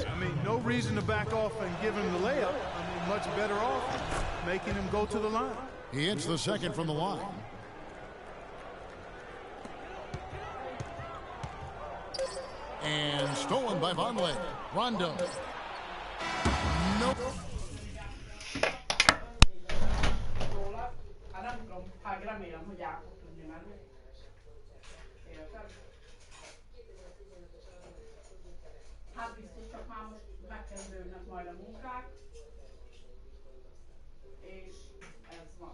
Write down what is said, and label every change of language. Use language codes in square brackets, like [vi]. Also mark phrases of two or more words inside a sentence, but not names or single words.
[en] I mean, no reason to back off and give him the layup. I mean, much better off making him go to the line. He hits the second from the line. And stolen by Vonleh. Rondo. Nope. [hu] Hát biztos, csak már most megkezdődnek majd a munkák, és ez van.